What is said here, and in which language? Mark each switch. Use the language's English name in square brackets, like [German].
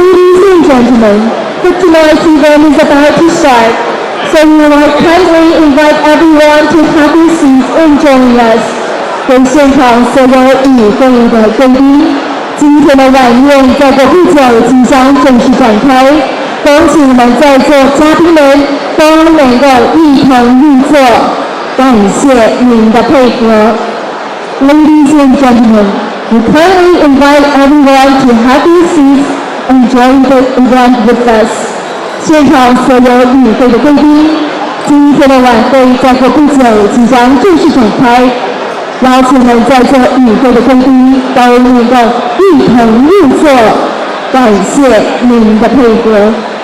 [English] The tonight's event is about to start, so we would kindly invite everyone to have their seats and join us. [Chinese] 跟现场所有与会的贵宾，今天的晚宴再过不久即将正式展开，恭请你们在座嘉宾们都能够一同入座，感谢您的配合。 [English] Ladies and gentlemen, we kindly invite everyone to have their seats and join the event with us. [Chinese] 现场所有与会的贵宾，今天的晚会再过不久即将正式展开，邀请们在座与会的贵宾都能够一同入座，感谢您的配合。